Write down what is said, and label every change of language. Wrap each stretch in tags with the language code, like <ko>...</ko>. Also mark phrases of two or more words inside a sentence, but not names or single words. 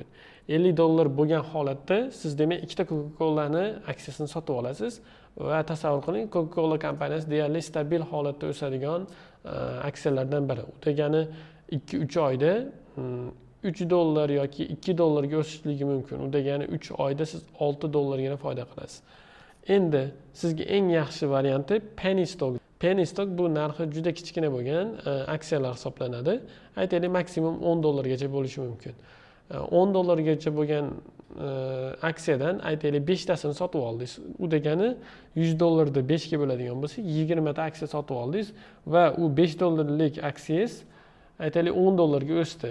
<uz>$50 bo'lgan holatda siz demak ikkita Coca-Cola'ni aksiyasini sotib olasiz va tasavvur qiling, Coca-Cola kompaniyasi deyarli stabil holatda o'sadigan aksiyalardan biri. U degani 2-3 oyda $3 yoki $2 ga o'sishligi mumkin. U degani 3 oyda siz $6 gina foyda qilasiz. Endi sizga eng yaxshi varianti</uz> <en>penny stock. Penny stock</en> <uz>bu narxi juda kichkina bo'lgan aksiyalar hisoblanadi. Aytaylik, maksimum $10 gacha bo'lishi mumkin. $10 gacha bo'lgan aksiyadan aytaylik 5 tasini sotib oldingiz. U degani $100 da 5 ga bo'ladigan bo'lsa, 20 ta aksiya sotib oldingiz va u $5 aksiyangiz aytaylik $10 ga o'sdi.</uz>